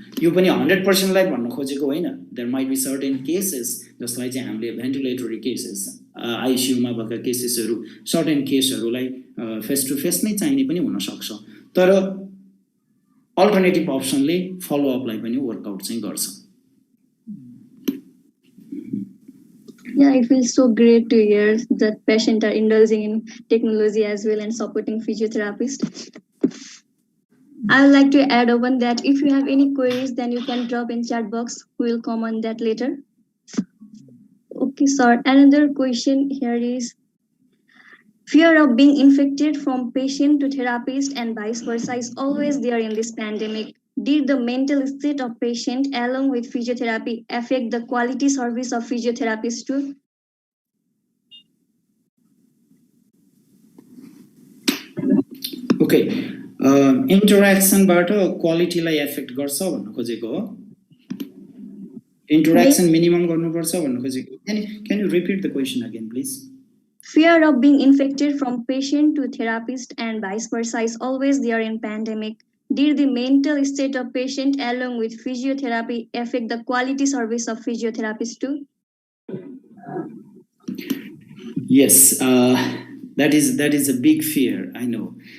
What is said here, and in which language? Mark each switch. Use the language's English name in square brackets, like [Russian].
[Nepali] यो पनि 100%लाई भन्न खोजेको होइन, [English] there might be certain cases [Nepali] जसलाई चाहिँ हामीले भेन्टिलेटरी केसेस, आइसियुमा भएका केसेसहरू, सर्टेन केसहरूलाई फेस टु फेस नै चाहिने पनि हुनसक्छ, तर अल्टरनेटिभ अप्सनले फलोअपलाई पनि वर्कआउट चाहिँ गर्छ। [English] Yeah, it feels so great to hear that patients are indulging in technology as well and supporting physiotherapists. I would like to add on that if you have any queries, then you can drop in chat box. We will comment on that later. Okay, sir. Another question here is, Fear of being infected from patient to therapist and vice versa is always there in this pandemic. Did the mental state of patient along with physiotherapy affect the quality service of physiotherapists too? Okay. [Nepali] इन्टरेक्सनबाट क्वालिटीलाई effect गर्छ भन्न खोजेको हो interaction minimum गर्नुपर्छ भन्न खोजेको [English] can you repeat the question again please Fear of being infected from patient to therapist and vice versa is always there in pandemic. Did the mental state of patient along with physiotherapy affect the quality service of physiotherapists too? Yes, that is a big fear, I know.